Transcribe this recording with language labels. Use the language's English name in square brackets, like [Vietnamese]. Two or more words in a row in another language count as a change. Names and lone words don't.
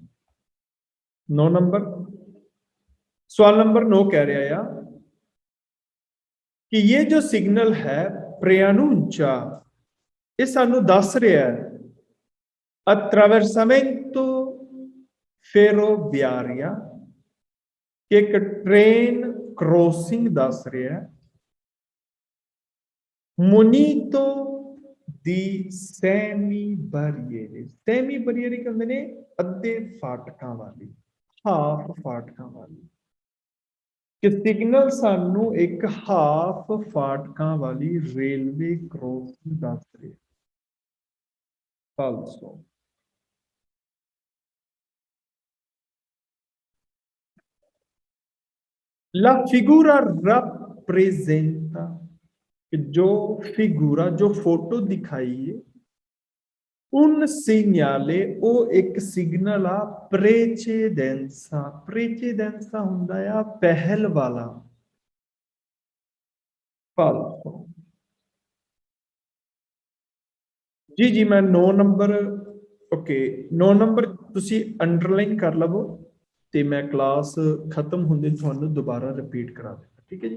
[Punjabi] 9 ਨੰਬਰ ਸਵਾਲ ਨੰਬਰ 9 ਕਹਿ ਰਿਹਾ ਆ ਕਿ ਇਹ ਜੋ ਸਿਗਨਲ ਹੈ preannuncia, ਇਹ ਸਾਨੂੰ ਦੱਸ ਰਿਹਾ ਹੈ [Italian] attraversamento ferroviaria, [Punjabi] ਕਿ ਇੱਕ ਟ੍ਰੇਨ ਕ੍ਰੋਸਿੰਗ ਦੱਸ ਰਿਹਾ ਹੈ, [Italian] munito di semi barriere। [Punjabi] ਸੈਮੀ ਬਰੀਅਰ ਕਹਿੰਦੇ ਨੇ ਅੱਧੇ ਫਾਟਕਾਂ ਵਾਲੀ, ਹਾਫ ਫਾਟਕਾਂ ਵਾਲੀ, ਕਿ ਸਿਗਨਲ ਸਾਨੂੰ ਇੱਕ ਹਾਫ ਫਾਟਕਾਂ ਵਾਲੀ ਰੇਲਵੇ ਕ੍ਰੋਸਿੰਗ ਦੱਸ ਰਿਹਾ। [Italian] ਫਾਲਸੋ। La figura rappresenta, [Punjabi] ਜੋ ਫਿਗੂਰਾ ਜੋ ਫੋਟੋ ਦਿਖਾਈ ਹੈ, [Italian] un segnale, [Punjabi] ਉਹ ਇੱਕ ਸਿਗਨਲ ਆ precedenza। precedenza ਹੁੰਦਾ ਆ ਪਹਿਲ ਵਾਲਾ। ਫਾਲਸੋ। ਜੀ ਜੀ ਮੈਂ 9 ਨੰਬਰ, ਓਕੇ 9 ਨੰਬਰ ਤੁਸੀਂ ਅੰਡਰਲਾਈਨ ਕਰ ਲਵੋ ਤੇ ਮੈਂ ਕਲਾਸ ਖਤਮ ਹੁੰਦੇ ਤੁਹਾਨੂੰ ਦੁਬਾਰਾ ਰਿਪੀਟ ਕਰਾ ਦਿੰਦਾ, ਠੀਕ ਹੈ ਜੀ।